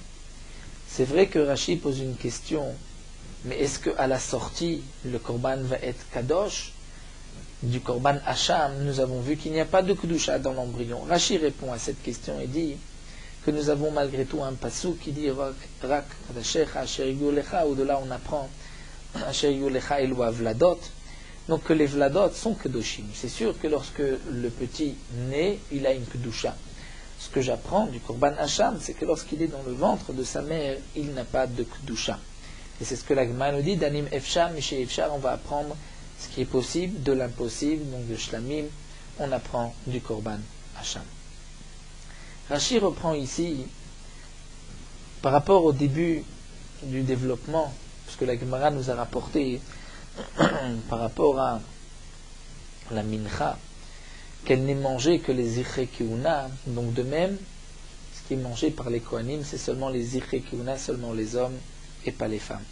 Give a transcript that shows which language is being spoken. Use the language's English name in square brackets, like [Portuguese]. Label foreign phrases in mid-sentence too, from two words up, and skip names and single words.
[French] C'est vrai que Rashi pose une question, mais est-ce qu'à la sortie, le korban va être kadosh du [Hebrew] קרבן אשם? [French] Nous avons vu qu'il n'y a pas de kedusha dans l'embryon. Rashi répond à cette question et dit que nous avons malgré tout un pasuk qui dit [Hebrew] רק קדשיך אשר יהיו לך, [French] où de là on apprend [Hebrew] אשר יהיו לך אלו ולדות, [French] donc que les vladot sont kedoshim. C'est sûr que lorsque le petit naît, il a une kedusha. Ce que j'apprends du [Hebrew] קרבן אשם, [French] c'est que lorsqu'il est dans le ventre de sa mère, il n'a pas de kedusha. Et c'est ce que la Gemara nous dit, [Hebrew] דנים אפשר משאי אפשר, [French] on va apprendre ce qui est possible de l'impossible, donc de shlamim, on apprend du [Hebrew] קרבן אשם. [French] Rashi reprend ici, par rapport au début du développement, parce que la Gemara nous a rapporté par rapport à la mincha, qu'elle n'est mangée que les [Hebrew] זכרי כהונה, [French] donc de même, ce qui est mangé par les kohanim, c'est seulement les [Hebrew] זכרי כהונה, [French] seulement les hommes et pas les femmes.